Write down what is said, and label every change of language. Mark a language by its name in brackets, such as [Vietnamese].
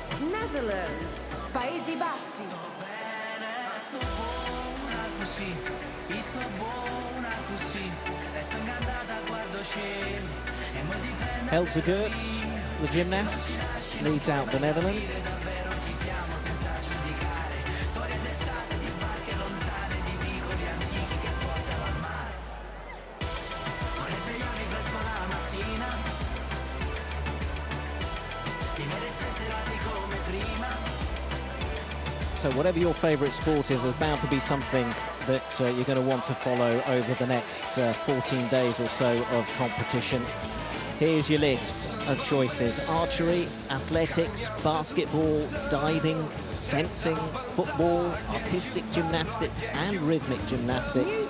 [English] Netherlands. [Italian] Paesi Bassi. Sto buona così, sto buona così, resto ingannata, guardo cielo e mi difendo. [English] Elsa Geerts, the gymnast, leads out the Netherlands. [Italian] Davvero chi siamo senza giudicare, storie d'estate, di barche lontane, di vicoli antichi che portano al mare. Vorrei svegliarmi presto la mattina, vivere spensierati come prima. [English] So whatever your favourite sport is, there's bound to be something that you're going to want to follow over the next 14 days or so of competition. Here's your list of choices: archery, athletics, basketball, diving, fencing, football, artistic gymnastics and rhythmic gymnastics,